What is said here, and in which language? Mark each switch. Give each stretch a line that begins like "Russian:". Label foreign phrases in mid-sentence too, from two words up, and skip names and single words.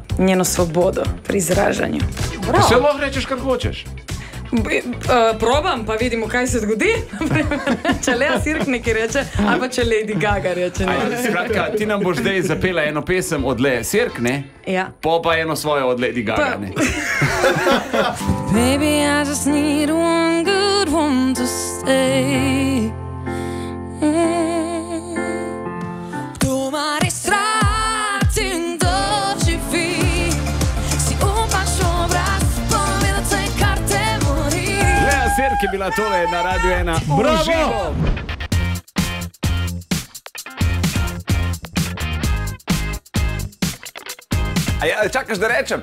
Slovenian: Njeno svobodo pri izražanju. Vse lahko rečeš, kar hočeš. Probam, pa vidimo, kaj se zgodi. Če Lea Sirk nekaj reče, ali pa če Lady Gaga reče. Skratka, ti nam boš zdaj zapela eno pesem od Lea Sirk, ne? Ja. Pa eno svojo od Lady Gaga, ne?
English: Baby, I just need one good one to stay.
Slovenian: Kdo ma res rad in doživi, si upaš obraz povedati, kar te mori. Lea Sirk je bila tole na Radio 1. Bravo! Čakaš, da rečem?